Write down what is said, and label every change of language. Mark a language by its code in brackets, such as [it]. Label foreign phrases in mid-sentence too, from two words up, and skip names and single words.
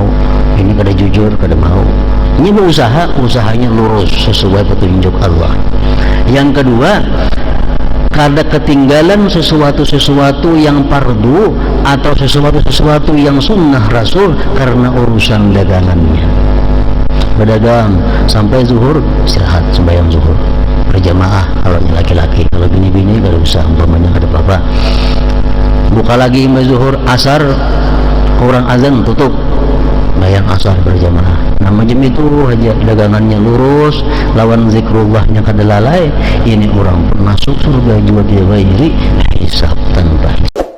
[bjn] Ini kada jujur, kada mau. [id] Ini berusaha, usahanya lurus sesuai petunjuk Allah. [bjn] Yang kedua, kada ketinggalan sesuatu yang fardu atau sesuatu yang sunnah Rasul karena urusan dagangannya. [id] Berdagang sampai zuhur, istirahat sembahyang zuhur berjamaah kalau laki-laki. [bjn] Kalau bini-bini gak usah, umpamanya ada apa-apa. Buka lagi sampai zuhur, asar orang azan tutup, bayang asar berjamaah. Nah macam itu aja, dagangannya lurus, lawan zikrullahnya kada lalai. Ini orang pun masuk surga juga dia bairi hisab tanpa hisab.